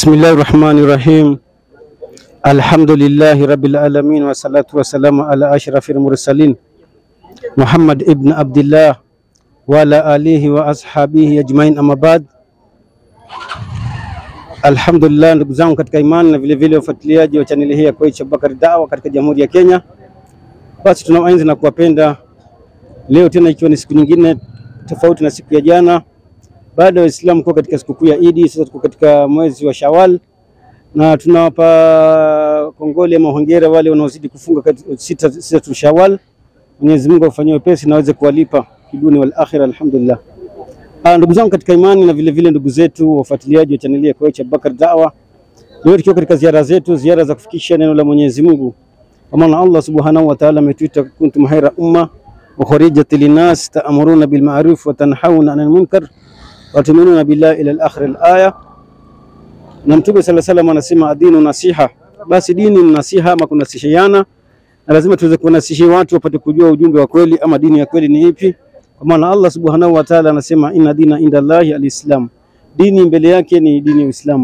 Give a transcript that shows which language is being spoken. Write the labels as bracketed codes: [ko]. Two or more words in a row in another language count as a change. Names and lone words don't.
[ar] بسم الله الرحمن الرحيم. الحمد لله رب العالمين والصلاة والسلام على أشرف المرسلين محمد بن عبد الله وعلى آله وأصحابه أجمعين، أما بعد. Alhamdulillah, [sw] ndugu zangu katika imani na vile vile wafuatiliaji wa chaneli hii ya Koichi Abubakar Dawa katika Jamhuri ya Kenya, basi tunawaenzi na kuwapenda. Leo tena ikiwa ni siku nyingine tofauti na siku ya jana, baada ya Waislamu kuwa katika sikukuu ya Idi, sasa tuko katika mwezi wa Shawwal na tunawapa kongole ama hongera wale wanaozidi kufunga sita tu Shawwal. Mwenyezi Mungu afanyie wepesi na aweze kuwalipa kiduni [ar] والآخرة. [sw] Alhamdulillah. Ndugu zangu katika imani na vile vile ndugu zetu wafuatiliaji wa chaneli ya Koichi Abubakar Dawa, leo tukiwa katika ziara zetu, ziara za kufikisha neno la Mwenyezi Mungu, kwa maana Allah [ar] سبحانه وتعالى [sw] ametuita [ar] كنتم خير أمة أخرجت للناس تأمرون بالمعروف وتنهون عن المنكر وتؤمنون بالله إلى الآخر الآية. [sw] Na Mtume [ar] صلى الله عليه وسلم [sw] anasema [ar] الدين النصيحة, [sw] basi dini ni nasiha ama kunasihiana, na lazima tuweze kunasihi watu wapate kujua ujumbe wa kweli ama dini ya kweli ni ipi, kwa maana Allah [ar] سبحانه وتعالى [sw] anasema [ar] إن الدين عند الله الإسلام, [sw] dini mbele yake ni dini ya Uislamu.